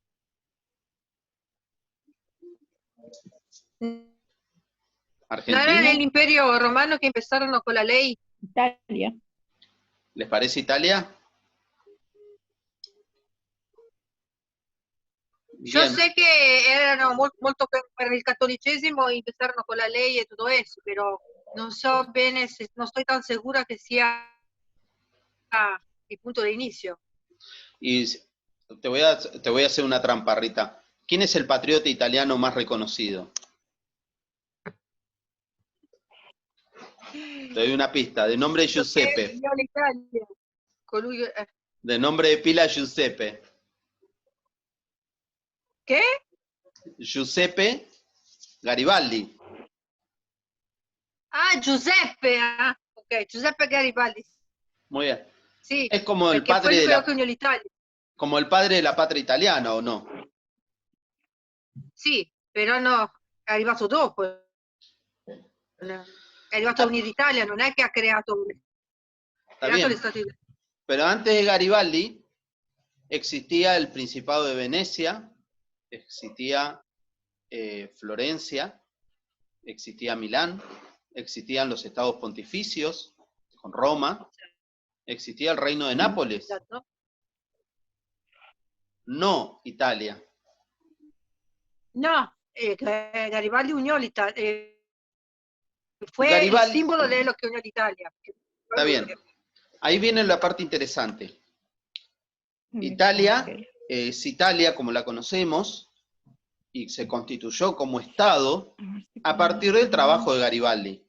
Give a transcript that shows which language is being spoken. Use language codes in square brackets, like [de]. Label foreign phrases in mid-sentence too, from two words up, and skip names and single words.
[es] ¿Argentina? ¿No era en el Imperio Romano que empezaron con la ley? Italia. ¿Les parece Italia? Yo Bien. sé que [it] erano molto per il cattolicesimo e [es] empezaron con la ley y todo eso, pero no sé bien, no estoy tan segura que sea el punto de inicio. Y te voy a hacer una trampa, Rita. ¿Quién es el patriota italiano más reconocido? Te doy una pista. De nombre Giuseppe. De nombre de pila Giuseppe. ¿Qué? Giuseppe Garibaldi. Ah, Giuseppe. Ah, ok, Giuseppe Garibaldi. Muy bien. Sí, Es como el [it] perché [es] padre fue de [it] quello che uniò l'Italia. [es] como el padre de la patria italiana, ¿o no? [it] Sì, però no, è arrivato dopo. È arrivato a unire l'Italia, non è che ha creato [es] Está bien. [it] gli Stati Uniti. [es] Pero antes de Garibaldi existía el Principado de Venecia, existía Florencia, existía Milán, existían los estados pontificios con Roma, existía el reino de Nápoles. [it] Esatto. [es] no Italia. No, Garibaldi unió l'Italia, fue el Garibaldi, símbolo de lo que unió l'Italia. está bien. Ahí viene la parte interesante. Italia es Italia como la conocemos y se constituyó como Estado a partir del trabajo de Garibaldi.